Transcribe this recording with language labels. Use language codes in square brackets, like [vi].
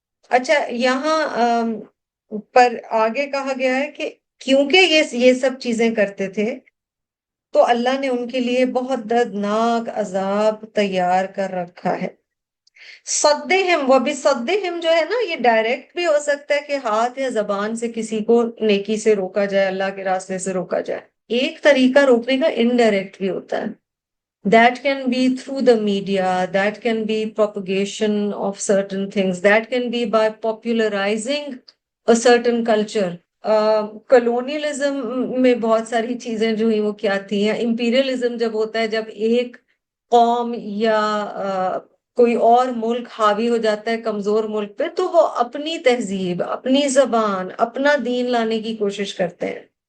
[ur] اچھا یہاں پر آگے کہا گیا ہے کہ کیونکہ یہ سب چیزیں کرتے تھے تو اللہ نے ان کے لیے بہت دردناک عذاب تیار کر رکھا ہے. صدہم وہ بھی صدہم جو ہے نا، یہ ڈائریکٹ بھی ہو سکتا ہے کہ ہاتھ یا زبان سے کسی کو نیکی سے روکا جائے، اللہ کے راستے سے روکا جائے. ایک طریقہ روکنے کا انڈائریکٹ بھی ہوتا ہے. [en] That can be through the media, that can be propagation of certain things, that can be by popularizing a certain culture. [ur] Colonialism میں بہت ساری چیزیں جو ہیں وہ کیا تھی ہیں. امپیریلزم جب ہوتا ہے، جب ایک قوم یا کوئی اور ملک حاوی ہو جاتا ہے کمزور ملک پہ، تو وہ اپنی تہذیب، اپنی زبان، اپنا دین لانے کی کوشش کرتے ہیں.